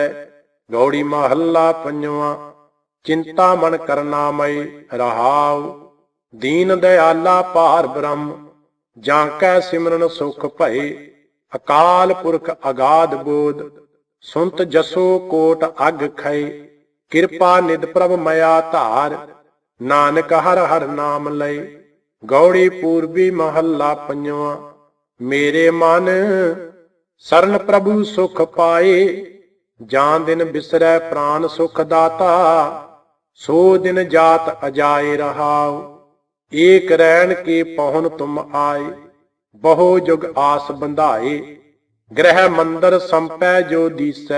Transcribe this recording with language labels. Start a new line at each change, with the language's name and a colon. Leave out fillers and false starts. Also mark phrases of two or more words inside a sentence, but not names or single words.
Hindi: गौड़ी महला पंजवा। चिंता मन करना मय रहाओ, दीन दयाला पार ब्रह्म। जाकै सिमरन सुख भये, अकाल पुरख अगाध बोध। सुनत जसो कोट अग खय, किरपा निध प्रभ मया धार। नानक हर हर नाम लय। गौड़ी पूर्वी महला पंजवा। मेरे मन सरन प्रभु सुख पाए, जान दिन बिसरै प्राण सुख दाता। सो दिन जात अजाए रहाओ, एक रैन के पहुन तुम आए। बहु जुग आस बंधाए, ग्रह मंदिर संपै जो दिसै।